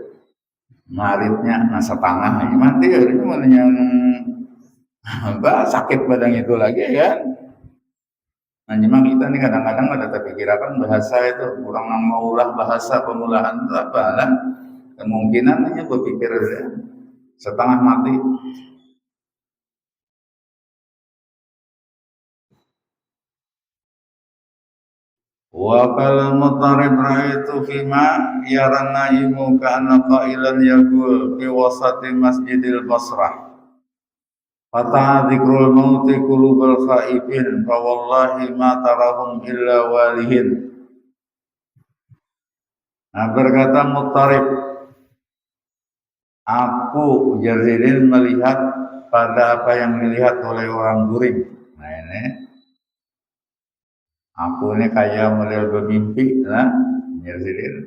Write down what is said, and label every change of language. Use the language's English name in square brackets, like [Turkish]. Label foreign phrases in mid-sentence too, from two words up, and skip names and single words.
[Banjar] Maritnya nah setengah mati ya cuma yang sakit badan itu lagi kan. Nah, memang kita nih kadang-kadang ada terpikirkan bahasa itu orang yang maulah bahasa pemulaan itu apa lah kemungkinan hanya berpikir ya, setengah mati. [Arabic] وقال مطرف رأيت فيما يرى النائم كأن قائلا يقول في وسط مسجد البصرة. فتح ذكر الموت قلوب الخائفين فوالله ما تراهم إلا والهين. [Banjar] Nah, berkata Mutarib, aku Jazidin melihat pada apa yang dilihat oleh orang guring. Nah ini aku ini kayak model bermimpi lah Jazidin.